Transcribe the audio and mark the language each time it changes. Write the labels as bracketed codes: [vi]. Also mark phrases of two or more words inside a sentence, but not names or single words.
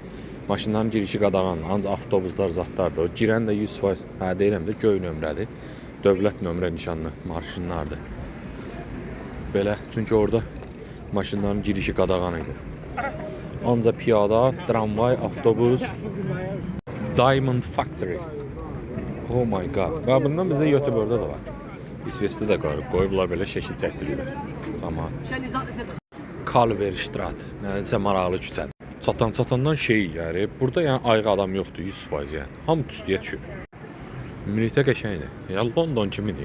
[az] Maşınların girişi qadağan, ancaq avtobuslar, zatlardır. O girən də 100%, deyirəm də göy nömrədir. Dövlət nömrə nişanlı maşınlardır. Belə, çünki orada maşınların girişi qadağan idi. Ancaq piyada, tramvay, avtobus, Diamond Factory. [en] Oh my god. [az] Və bundan bizdə YouTube'da da var. İsveçdə də qoyublar belə şəkil çəkdirirlər. Tamam. Kalverstraat. Nəsə maraqlı küçədir. Çatandan şey yəni. Burada yəni ayıq adam yoxdur 100% yəni. Hamı tüstüyə düşüb. Ümumilikdə qəşəngdir. Ya London kimidir.